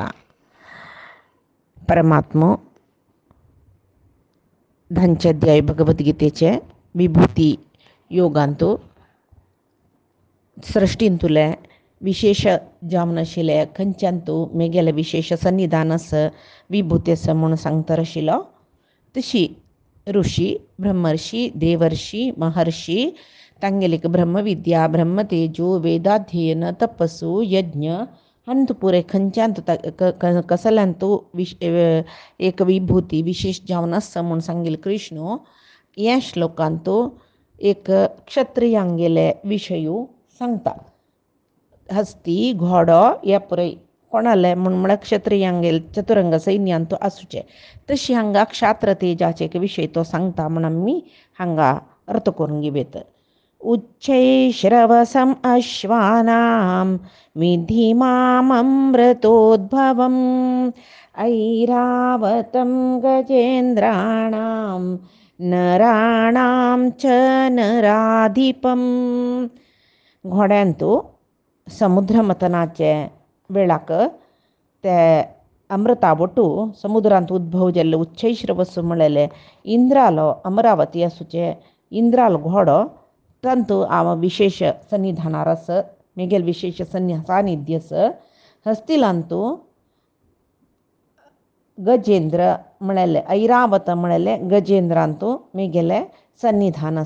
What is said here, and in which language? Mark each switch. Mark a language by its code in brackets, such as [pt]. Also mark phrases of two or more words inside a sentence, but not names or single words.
[kok] परमात्मा धांच्याध्याय भगवद्गीतेचे विभूती योगांतू सृष्टींतुले विशेष जामनाशिले खंयच्यांतू मेगेले विशेष सन्निधानस विभूतेस म्हणून सांगता आशिल्लो. तशी ऋषी ब्रह्मर्षी देवर्षी महर्षी तांगेलीक ब्रह्मविद्या ब्रह्मतेजो वेदाध्ययन तपस्सु यज्ञ अंत पुरे खंयच्यांत कसल्यांतू एक विभूती विशेष जावन आसा म्हूण सांगिल्ले कृष्ण ह्या श्लोकांतू एक क्षत्रियांगेले विशयू सांगता. हस्ती घोडो ह्या पुराय कोणाले म्हण क्षत्रियांगेले चतुरंग सैन्यांतू आसूचे. तशी हांगा क्षात्र तेजाचे एक विशय तो सांगता म्हण आमी हांगा अर्थ करून घेवेत. [sa] उच्चैश्रवसम् अश्वानां विद्धि माममृतोद्भवम् ऐरावतं गजेन्द्राणां नराणां च नराधिपम्. [kok] घोड्यांतू समुद्र मथनाचे वेळाक ते अमृता बोटू समुद्रांत उद्भव जाल्ले उच्चैश्रवसू म्हळेले इंद्रालो अमरावती आसूचे इंद्राल घोडो तांतू विशेष सन्निधानार आस मेगेल विशेष सानिध्य आस. हस्तिलांतू गजेंद्र म्हळेले ऐरावत म्हळेले गजेंद्रांतू मेगेले सन्निधान आस.